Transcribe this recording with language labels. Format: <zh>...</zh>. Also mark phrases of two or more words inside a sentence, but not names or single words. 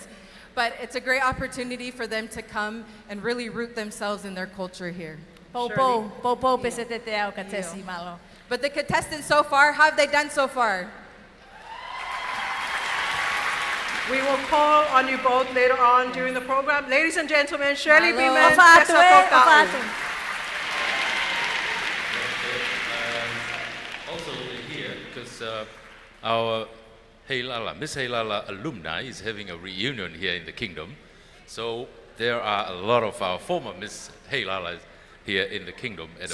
<en>But it's a great opportunity for them to come and really root themselves in their culture here. But the contestants so far, how have they done so far? We will call on you both later on during the program. Ladies and gentlemen, Shirley Malo. Beeman, Ofa Tessa</en> <to>atu e,</to> <en>Koka'u.</en> <to>ofa atu.</to> <en>Also here, because our Miss Heilala alumni is having a reunion here in the kingdom. So there are a lot of our former Miss Heilalas here in the kingdom at the</en>